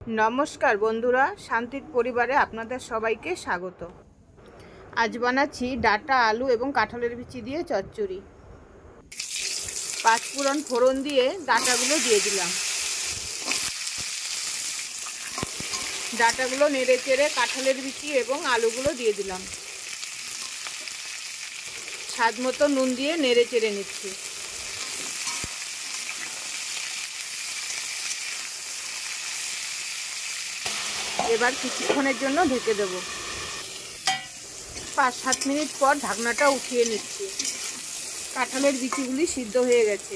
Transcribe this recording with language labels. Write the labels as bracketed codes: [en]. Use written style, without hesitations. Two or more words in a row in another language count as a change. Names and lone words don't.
[bn] নমস্কার বন্ধুরা শান্তির পরিবারে আপনাদের সবাইকে স্বাগত। আজ বানাচ্ছি ডাটা আলু এবং কাঁঠালের বিচি দিয়ে চচ্চড়ি। পাঁচফোড়ন ফোড়ন দিয়ে ডাটাগুলো দিয়ে দিলাম। ডাটাগুলো নেড়ে চেড়ে কাঁঠালের বিচি এবং আলুগুলো দিয়ে দিলাম। স্বাদ মতো নুন দিয়ে নেড়ে চেড়ে নিচ্ছি। এবার কিছুক্ষণের জন্য ঢেকে দেব। 5-7 মিনিট পর ঢাকনাটা উঠিয়ে নিচ্ছি। কাঁঠালের বিচিগুলি সিদ্ধ হয়ে গেছে।